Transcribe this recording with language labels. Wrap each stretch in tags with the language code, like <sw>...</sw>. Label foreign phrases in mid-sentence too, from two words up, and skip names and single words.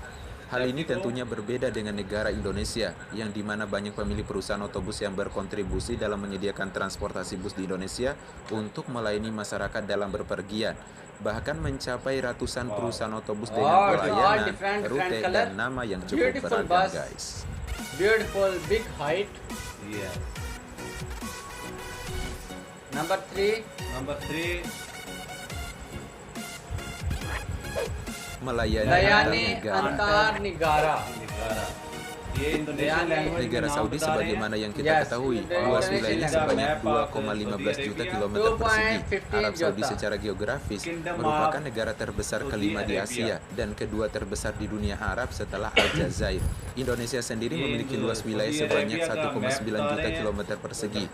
<id>Hal ini tentunya berbeda dengan negara Indonesia, yang dimana banyak pemilik perusahaan otobus yang berkontribusi dalam menyediakan transportasi bus di Indonesia untuk melayani masyarakat dalam berpergian. Bahkan mencapai ratusan perusahaan otobus dengan pelayanan, rute, dan nama yang cukup beragam, guys.</id> <en>Beautiful big height. Yeah. Number 3. Number 3.</en> <id>Melayani Layani antar negara. antar negara.</id> <hi>ये</hi> <en>Indonesian language</en> <id>Negara Saudi sebagaimana yang kita ketahui, luas wilayahnya sebanyak 2,15 juta kilometer persegi. Arab Saudi secara geografis merupakan negara terbesar kelima di Asia dan kedua terbesar di dunia Arab setelah Aljazair. Indonesia sendiri memiliki luas wilayah sebanyak 1,9 juta kilometer persegi.</id>